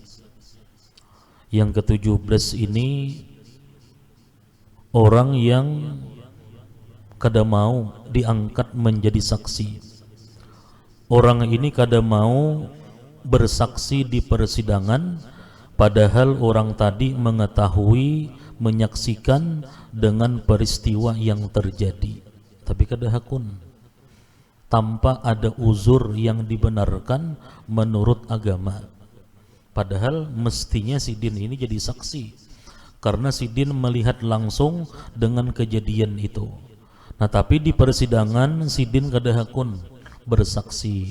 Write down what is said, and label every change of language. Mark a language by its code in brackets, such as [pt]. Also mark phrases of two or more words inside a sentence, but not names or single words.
[id] Yang ke-17 ini orang yang [bjn] kada mau [id] diangkat menjadi saksi. Orang ini kada mau bersaksi di persidangan, padahal orang tadi mengetahui, menyaksikan dengan peristiwa yang terjadi, tapi [bjn] kada hakun, [id] tanpa ada uzur yang dibenarkan menurut agama. Padahal mestinya Sidin ini jadi saksi, karena Sidin melihat langsung dengan kejadian itu. [bjn] Nah, tapi di persidangan Sidin kada hakun bersaksi.